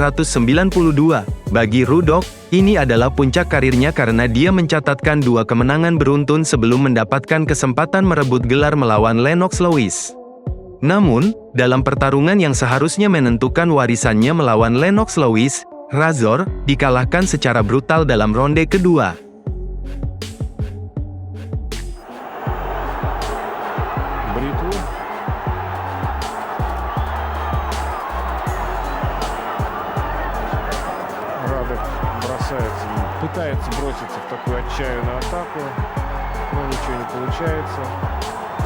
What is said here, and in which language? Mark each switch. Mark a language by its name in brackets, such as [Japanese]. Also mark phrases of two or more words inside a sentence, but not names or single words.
[Indonesian] Bagi Ruddock, ini adalah puncak karirnya karena dia mencatatkan 2 kemenangan beruntun sebelum mendapatkan kesempatan merebut gelar melawan Lennox Lewis. Namun, dalam pertarungan yang seharusnya menentukan warisannya melawan Lennox Lewis, Razor dikalahkan secara brutal dalam ronde kedua. [Russian] Бритву. Радек бросается, пытается броситься в такую отчаянную атаку, но ничего не получается.